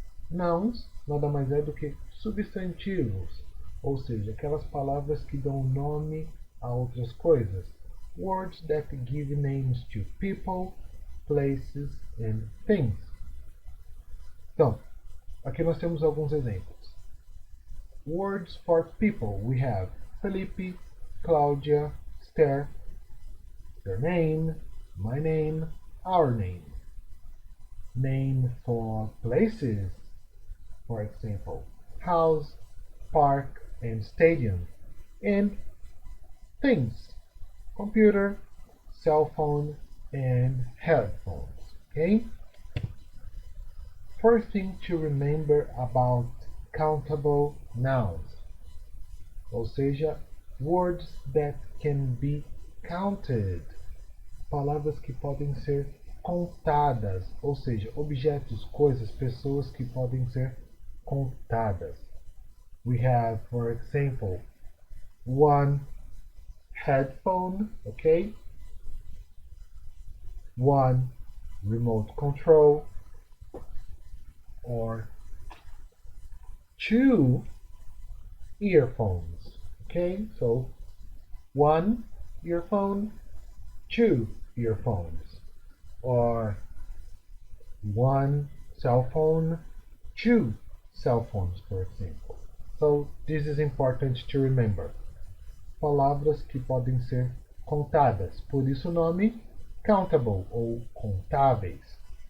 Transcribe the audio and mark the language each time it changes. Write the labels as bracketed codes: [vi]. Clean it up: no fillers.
[pt] Nouns nada mais é do que substantivos, ou seja, aquelas palavras que dão nome a outras coisas. [en] Words that give names to people, places and things. [pt] Então, aqui nós temos alguns exemplos. [en] Words for people, we have Felipe, Claudia, Esther, their name, my name, our name. Name for places, for example, house, park, and stadium. And things, computer, cell phone, and headphones. Okay? First thing to remember about countable nouns, [pt] ou seja, [en] words that can be counted, [pt] palavras que podem ser contadas, ou seja, objetos, coisas, pessoas que podem ser contadas. [en] We have, for example, one headphone, okay? One remote control, or two earphones, okay? So one earphone, two earphones, or one cell phone, two cell phones, for example. So this is important to remember. [pt] Palavras que podem ser contadas, por isso o nome countable ou contáveis.